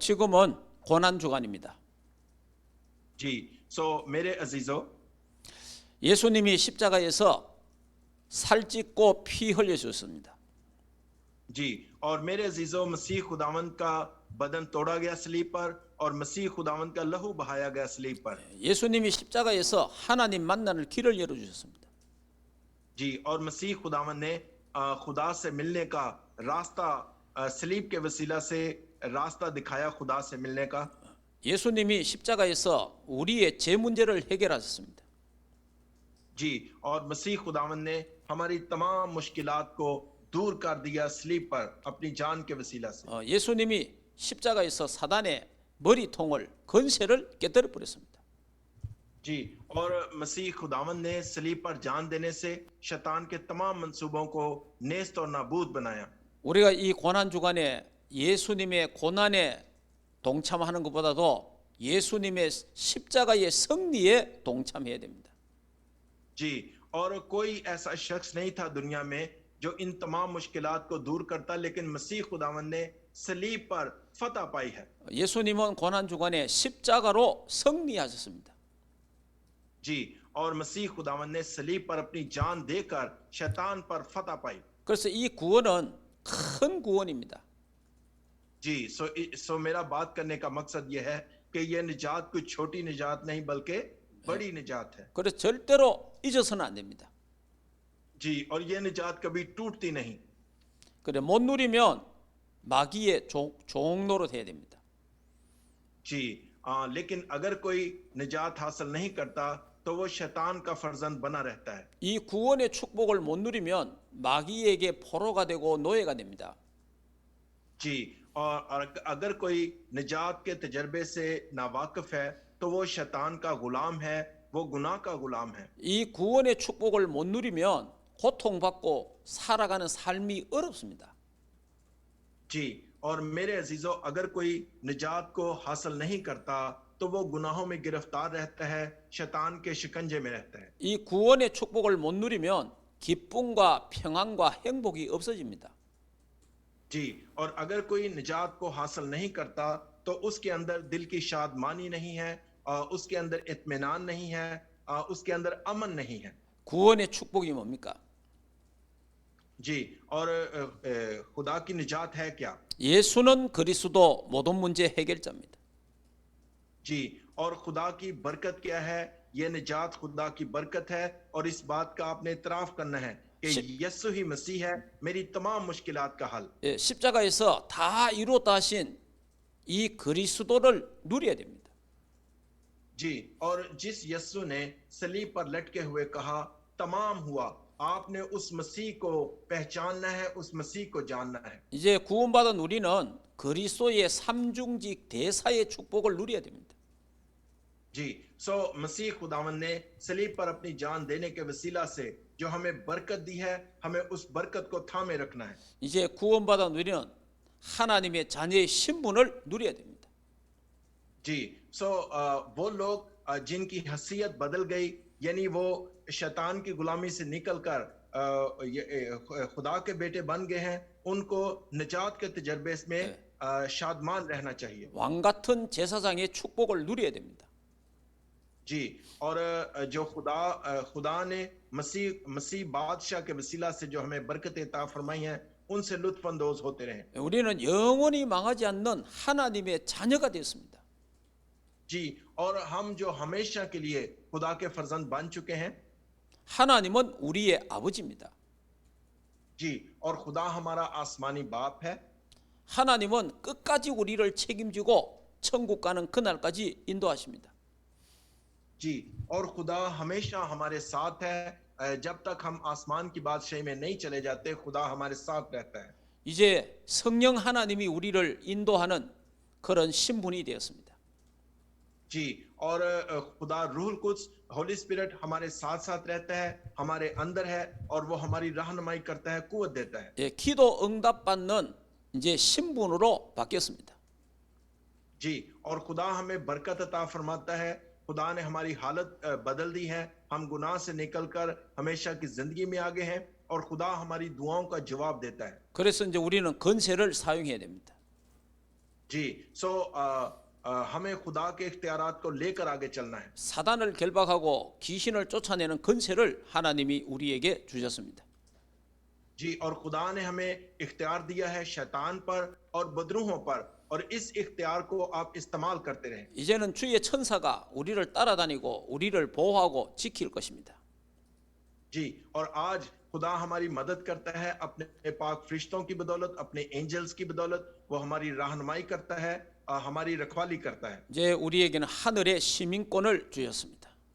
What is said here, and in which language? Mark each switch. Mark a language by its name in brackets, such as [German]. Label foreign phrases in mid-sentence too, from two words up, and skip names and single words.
[Korean] 지금은 고난 주간입니다. [Urdu] جی، میرے عزیزوں, [Korean] 예수님이 십자가에서 살찢고 피 흘려 주셨습니다. [Urdu] جی، اور میرے عزیزوں، مسیح خداوند کا بدن توڑا گیا صلیب پر اور مسیح خداوند کا لہو بہایا گیا صلیب پر. [Korean] 예수님이 십자가에서 하나님 만나는 길을 열어 주셨습니다. [Urdu] جی، اور مسیح خداوند نے خدا سے ملنے کا راستہ، صلیب کے وسیلہ سے راستہ دکھایا خدا سے ملنے کا. [Korean] 예수님이 십자가에서 우리의 죄 문제를 해결하셨습니다. [Urdu] جی، اور مسیح خداوند نے ہماری تمام مشکلات کو دور کر دیا صلیب پر اپنی جان کے وسیلہ سے. [Korean] 예수님이 십자가에서 사단의 머리통을 건세를 깨뜨려 버렸습니다. [Urdu] جی، اور مسیح خداوند نے صلیب پر جان دینے سے شیطان کے تمام منصوبوں کو نیست اور نابود بنایا. [Korean] 우리가 이 고난 주간에 예수님의 고난에 동참하는 것보다도 예수님의 십자가의 승리에 동참해야 됩니다. [Urdu] جی، اور کوئی ایسا شخص نہیں تھا دنیا میں جو ان تمام مشکلات کو دور کرتا، لیکن مسیح خداوند نے صلیب پر فتح پائی ہے. [Korean] 예수님은 고난 주간에 십자가로 승리하셨습니다. [Urdu] جی، اور مسیح خداوند نے صلیب پر اپنی جان دے کر شیطان پر فتح پائی. [Korean] 그래서 이 구원은 큰 구원입니다. [Urdu] جی، میرا بات کرنے کا مقصد یہ ہے کہ یہ نجات کوئی چھوٹی نجات نہیں بلکہ بڑی نجات ہے. [Korean] 그래서 절대로 잊어서는 안 됩니다. [Urdu] جی، اور یہ نجات کبھی ٹوٹتی نہیں. [Korean] 그래 못 누리면 마귀의 종노릇 해야 됩니다. [Urdu] جی، لیکن اگر کوئی نجات حاصل نہیں کرتا تو وہ شیطان کا فرزند بنا رہتا ہے. [Korean] 이 구원의 축복을 못 누리면 마귀에게 포로가 되고 노예가 됩니다. [Urdu] جی، اور اگر کوئی نجات کے تجربے سے ناواقف ہے تو وہ شیطان کا غلام ہے، وہ گناہ کا غلام ہے. [Korean] 이 구원의 축복을 못 누리면 고통받고 살아가는 삶이 어렵습니다. [Urdu] جی، اور میرے عزیزوں، اگر کوئی نجات کو حاصل نہیں کرتا تو وہ گناہوں میں گرفتار رہتا ہے، شیطان کے شکنجے میں رہتا ہے. [Korean] 이 구원의 축복을 못 누리면 기쁨과 평안과 행복이 없어집니다. [Urdu] جی، اور اگر کوئی نجات کو حاصل نہیں کرتا تو اس کے اندر دل کی شادمانی نہیں ہے، اس کے اندر اطمینان نہیں ہے، اس کے اندر امن نہیں ہے. [Korean] 구원의 축복이 뭡니까? [Urdu] جی، اور خدا کی نجات ہے کیا? [Korean] 예수는 그리스도 모든 문제 해결자입니다. [Urdu] جی، اور خدا کی برکت کیا ہے? یہ نجات خدا کی برکت ہے، اور اس بات کا آپ نے اعتراف کرنا ہے کہ یسوع ہی مسیح ہے میری تمام مشکلات کا حل. [Korean] 예, 십자가에서 다 이루었다 하신 이 그리스도를 누려야 됩니다. [Urdu] جی، اور جس یسوع نے صلیب پر لٹکے ہوئے کہا تمام ہوا، آپ نے اس مسیح کو پہچاننا ہے، اس مسیح کو جاننا ہے. [Korean] 이제 구원받은 우리는 그리스도의 삼중직 대사의 축복을 누려야 됩니다. [Urdu] جی، سو مسیح خداوند نے صلیب پر اپنی جان دینے کے وسیلہ سے جو ہمیں برکت دی ہے، ہمیں اس برکت کو تھامے رکھنا ہے. [Korean] 이제 구원받은 우리는 하나님의 자녀의 신분을 누려야 됩니다. [Urdu] جی، سو وہ لوگ جن کی حیثیت بدل گئی، یعنی وہ شیطان کی غلامی سے نکل کر خدا کے بیٹے بن گئے ہیں، ان کو نجات کے تجربے میں شادمان رہنا چاہیے. [Korean] 왕 같은 제사장의 축복을 누려야 됩니다. [Urdu] جی، اور جو خدا نے مسیح بادشاہ کے وسیلہ سے جو ہمیں برکتیں عطا فرمائی ہیں، ان سے لطف اندوز ہوتے رہیں. [Korean] 우리는 영원히 망하지 않는 하나님의 자녀가 되었습니다. [Urdu] جی، اور ہم جو ہمیشہ کے لیے خدا کے فرزند بن چکے ہیں. [Korean] 하나님은 우리의 아버지입니다. [Urdu] جی، اور خدا ہمارا آسمانی باپ ہے. [Korean] 하나님은 끝까지 우리를 책임지고 천국 가는 그날까지 인도하십니다. [Urdu] جی، اور خدا ہمیشہ ہمارے ساتھ ہے، جب تک ہم آسمان کی بادشاہی میں نہیں چلے جاتے، خدا ہمارے ساتھ رہتا ہے. [Korean] 이제 성령 하나님이 우리를 인도하는 그런 신분이 되었습니다. [Urdu] جی، اور خدا روح القدس, [English] Holy Spirit [Urdu] ہمارے ساتھ ساتھ رہتا ہے، ہمارے اندر ہے، اور وہ ہماری رہنمائی کرتا ہے، قوت دیتا ہے. [Korean] 예, 기도 응답 받는 이제 신분으로 바뀌었습니다. [Urdu] جی، اور خدا ہمیں برکت عطا فرماتا ہے. خدا نے ہماری حالت بدل دی ہے، ہم گناہ سے نکل کر ہمیشہ کی زندگی میں آگے ہیں، اور خدا ہماری دعاؤں کا جواب دیتا ہے. [Korean] 그래서 이제 우리는 권세를 사용해야 됩니다. [Urdu] جی، سو ہمیں خدا کے اختیارات کو لے کر آگے چلنا ہے. [Korean] 사단을 결박하고 귀신을 쫓아내는 권세를 하나님이 우리에게 주셨습니다. [Urdu] جی، اور خدا نے ہمیں اختیار دیا ہے شیطان پر اور بدروحوں پر، اور اس اختیار کو آپ استعمال کرتے رہیں. [Korean] 이제는 주의 천사가 우리를 따라다니고 우리를 보호하고 지킬 것입니다. [Urdu] جی، اور آج خدا ہماری مدد کرتا ہے اپنے پاک فرشتوں کی بدولت، اپنے اینجلز کی بدولت، وہ ہماری رہنمائی کرتا ہے، ہماری رکھوالی کرتا ہے. [Korean] 이제 우리에게는 하늘의 시민권을 주셨습니다.